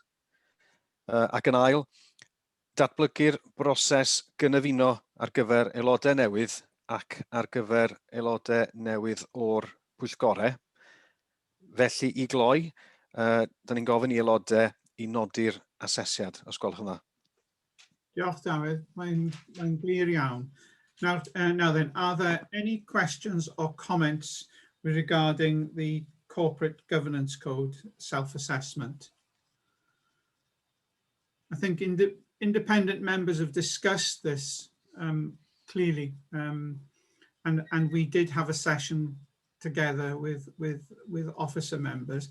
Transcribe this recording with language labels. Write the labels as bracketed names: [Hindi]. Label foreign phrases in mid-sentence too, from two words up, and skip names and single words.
[Welsh] Ac yn ail, datblygu'r broses gynefino ar gyfer aelodau newydd ac ar gyfer aelodau newydd o'r pwyllgorau. Felly i gloi, da ni'n gofyn i aelodau i nodi'r asesiad, os gwelwch yn dda. Diolch, Dafydd. Mae'n glir iawn. [English] Now then, are there any questions or comments regarding the corporate governance code self-assessment? I think independent members have discussed this clearly, and we did have a session together with officer members.